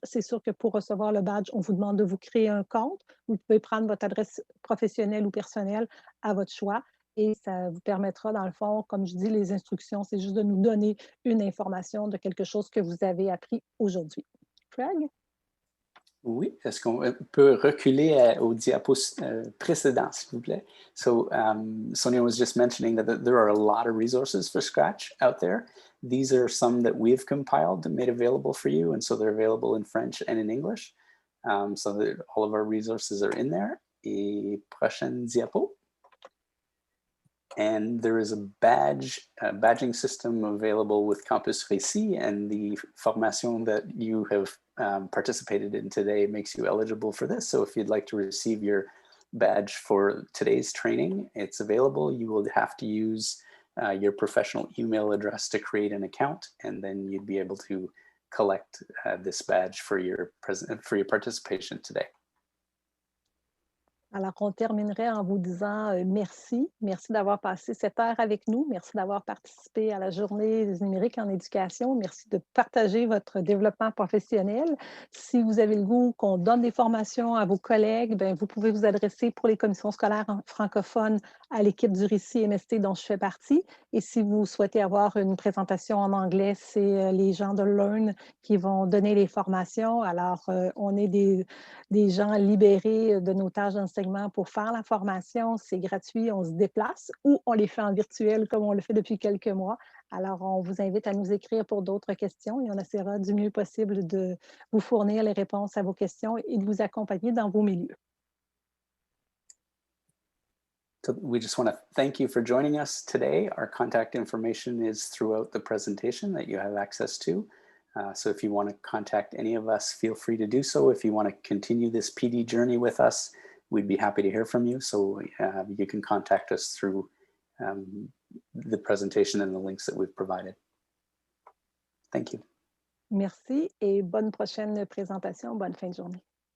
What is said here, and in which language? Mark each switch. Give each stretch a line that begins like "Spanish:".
French: C'est sûr que pour recevoir le badge, on vous demande de vous créer un compte. Vous pouvez prendre votre adresse professionnelle ou personnelle à votre choix et ça vous permettra, dans le fond, comme je dis, les instructions, c'est juste de nous donner une information de quelque chose que vous avez appris aujourd'hui. Craig? Oui, est-ce qu'on peut reculer au diapo précédent, s'il vous plaît?
English: So Sonia was just mentioning that there are a lot of resources for Scratch out there. These are some that we've compiled and made available for you, and so they're available in French and in English. So that all of our resources are in there.
French: Et prochaine diapo.
English: And there is a badging system available with Campus Récit, and the formation that you have participated in today makes you eligible for this. So if you'd like to receive your badge for today's training, it's available. You will have to use your professional email address to create an account, and then you'd be able to collect this badge for your participation today.
French: Alors, on terminerait en vous disant merci. Merci d'avoir passé cette heure avec nous. Merci d'avoir participé à la journée du numérique en éducation. Merci de partager votre développement professionnel. Si vous avez le goût qu'on donne des formations à vos collègues, bien, vous pouvez vous adresser pour les commissions scolaires francophones à l'équipe du récit MST dont je fais partie. Et si vous souhaitez avoir une présentation en anglais, c'est les gens de Learn qui vont donner les formations. Alors, on est des gens libérés de nos tâches d'enseignement pour faire la formation. C'est gratuit, on se déplace ou on les fait en virtuel comme on le fait depuis quelques mois. Alors, on vous invite à nous écrire pour d'autres questions et on essaiera du mieux possible de vous fournir les réponses à vos questions et de vous accompagner dans vos milieux.
English: So we just want to thank you for joining us today. Our contact information is throughout the presentation that you have access to. So if you want to contact any of us, feel free to do so. If you want to continue this PD journey with us, we'd be happy to hear from you. So you can contact us through the presentation and the links that we've provided. Thank you.
French: Merci et bonne prochaine présentation. Bonne fin de journée.